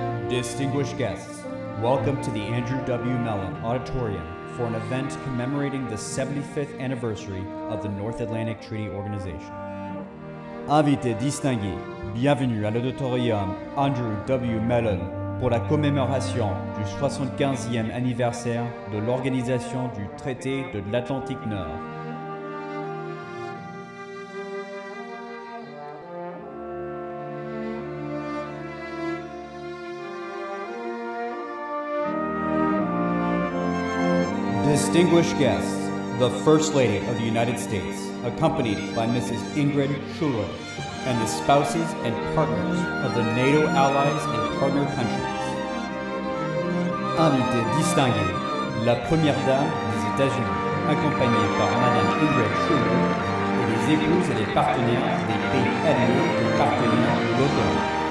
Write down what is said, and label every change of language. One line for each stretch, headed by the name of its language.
English: Distinguished guests, welcome to the Andrew W. Mellon Auditorium for an event commemorating the 75th anniversary of the North Atlantic Treaty Organization.
French: Invités distingués, bienvenue à l'Auditorium Andrew W. Mellon pour la commémoration du 75e anniversaire de l'Organisation du Traité de l'Atlantique Nord.
English: Distinguished guests, the First Lady of the United States, accompanied by Mrs. Ingrid Schuller, and the spouses and partners of the NATO allies and partner countries.
French: Invités distingués, la Première Dame des États-Unis, accompagnée par Madame Ingrid Schuller, et les épouses et les partenaires des pays alliés et partenaires de l'OTAN.